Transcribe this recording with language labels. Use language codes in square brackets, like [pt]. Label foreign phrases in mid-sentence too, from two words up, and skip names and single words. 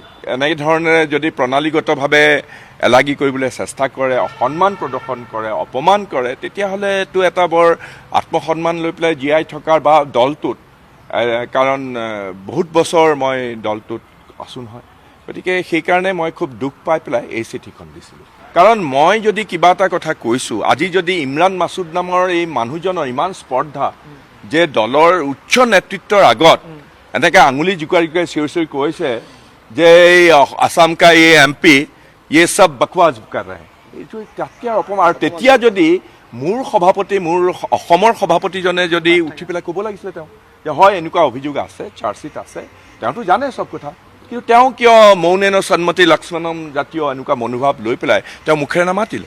[as] এনেকৈ ধৰণেৰে যদি প্ৰণালীগতভাৱে এলাগী কৰিবলৈ চেষ্টা কৰে, অসন্মান প্ৰদৰ্শন কৰে, অপমান কৰে, তেতিয়াহ'লে এইটো এটা বৰ আত্মসন্মান লৈ পেলাই জীয়াই থকাৰ বা দলটোত, কাৰণ বহুত বছৰ মই দলটোত আছোঁ নহয়, গতিকে সেইকাৰণে মই খুব দুখ পাই পেলাই এই চিঠিখন দিছিলোঁ। কাৰণ মই যদি কিবা এটা কথা কৈছোঁ, আজি যদি ইমৰান মাছুদ নামৰ এই মানুহজনৰ ইমান স্পৰ্ধা যে দলৰ উচ্চ নেতৃত্বৰ আগত এনেকৈ আঙুলি জোকাৰি চিঞৰি কৈছে যে এই আসাম কা এই MP [hi] ये सब बकवास कर रहे हैं, [as] এইটো তাতকৈ অপমান। আৰু তেতিয়া যদি মোৰ সভাপতি, মোৰ অসমৰ সভাপতিজনে যদি উঠি পেলাই ক'ব লাগিছিলে, তেওঁ যে হয় এনেকুৱা অভিযোগ আছে, চাৰ্জশ্বিট আছে, তেওঁতো জানে চব কথা, কিন্তু তেওঁ কিয় [sa] মৌনেন সন্মতি লক্ষ্মণম [as] জাতীয় এনেকুৱা মনোভাৱ লৈ পেলাই তেওঁ মুখেৰে নামাতিলে।